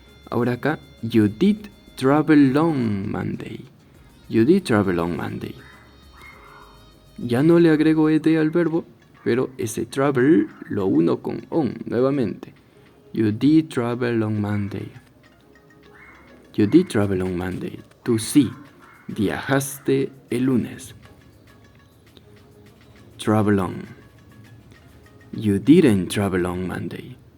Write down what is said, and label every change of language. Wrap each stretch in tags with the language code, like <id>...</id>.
<es>Ahora acá,</es> <en>you did travel on Monday. You did travel on Monday.</en> <es>Ya no le agrego ed al verbo, pero ese travel lo uno con on nuevamente.</es> <en>You did travel on Monday. You did travel on Monday.</en> <es>Tú sí viajaste el lunes.</es> <en>Travel on. You didn't travel on Monday.</en>